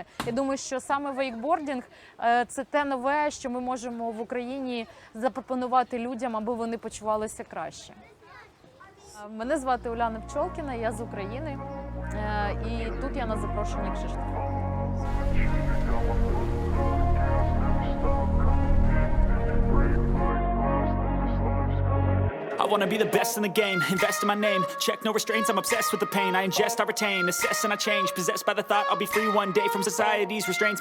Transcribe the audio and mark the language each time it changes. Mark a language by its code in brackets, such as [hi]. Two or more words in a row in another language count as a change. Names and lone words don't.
[uk] Я думаю, що саме вейкбординг – це те нове, що ми можемо в Україні запропонувати людям, аби вони почувалися краще. Мене звати Уляна Пчолкіна, я з України, і тут я на запрошенні Кшиштофа. [en] I wanna be the best in the game, invest in my name, check no restraints, I'm obsessed with the pain. I ingest, I retain, assess and I change, possessed by the thought I'll be free one day from society's restraints.